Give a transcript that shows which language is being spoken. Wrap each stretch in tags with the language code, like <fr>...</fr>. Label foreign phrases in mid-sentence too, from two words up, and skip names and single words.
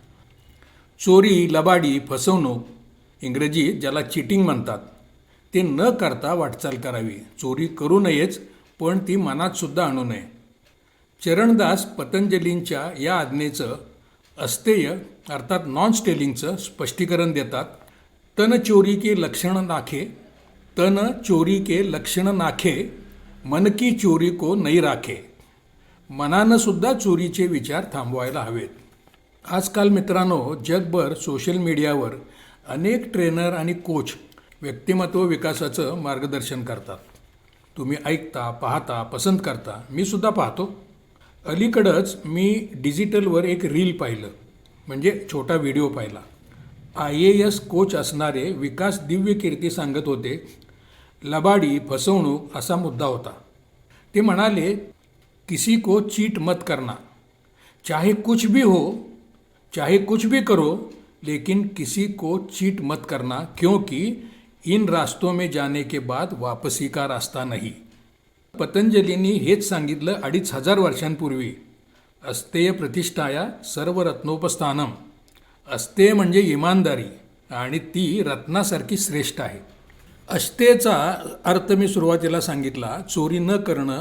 <mr>चोरी, लबाडी, फसवणूक, इंग्रजीत ज्याला चिटिंग म्हणतात, ते न करता वाटचाल करावी. चोरी करू नयेच, पण ती मनातसुद्धा आणू नये. चरणदास पतंजलींच्या या आज्ञेचं अस्तेय अर्थात</mr> <en>non stealingचं</en> <mr>स्पष्टीकरण देतात.</mr> <hi>तन चोरी के लक्षण नाखे, तन चोरी के लक्षण नाखे, मन की चोरी को नहीं राखे.</hi> <mr>मनानं सुद्धा चोरीचे विचार थांबवायला हवेत. आजकाल मित्रांनो, जगभर</mr> <en>social mediaवर</en> <mr>अनेक ट्रेनर आणि कोच व्यक्तिमत्व विकासाचं मार्गदर्शन करतात. तुम्ही ऐकता, पाहता, पसंत करता. मी सुद्धा पाहतो. अलीकडंच मी डिजिटलवर एक रील पाहिलं, म्हणजे छोटा व्हिडिओ पाहिला. IAS कोच असणारे विकास दिव्यकीर्ती सांगत होते, लबाडी, फसवणूक असा मुद्दा होता. ते म्हणाले,</mr> <hi>किसी को चीट मत करना, चाहे कुछ भी हो, चाहे कुछ भी करो, लेकिन किसी को चीट मत करना, क्योंकि इन रास्तों में जाने के बाद वापसी का रास्ता नहीं.</hi> <mr>पतंजलींनी हेच सांगितलं 2500 वर्षांपूर्वी.</mr> <sa>अस्तेय प्रतिष्ठाया सर्वरत्नोपस्थानम.</sa> <mr>अस्तेय म्हणजे इमानदारी, आणि ती रत्नासारखी श्रेष्ठ आहे. अस्तेयचा अर्थ मी सुरुवातीला सांगितला, चोरी न करणं.</mr>